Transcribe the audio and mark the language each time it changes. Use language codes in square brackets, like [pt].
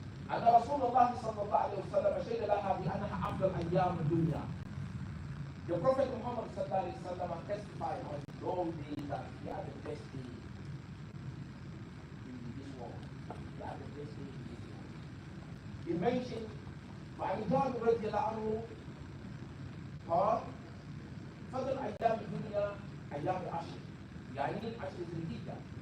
[ar] أن رسول الله صلى الله عليه وسلم شهد لها بأنها أفضل أيام الدنيا. [en] The Prophet Muhammad صلى الله عليه وسلم testified on those days that they are the best days in this world. They are the best days in this world. He mentioned [ar] وعن جابر رضي الله عنه قال فضل أيام الدنيا أيام العشر، يعني عشر ذي الحجة.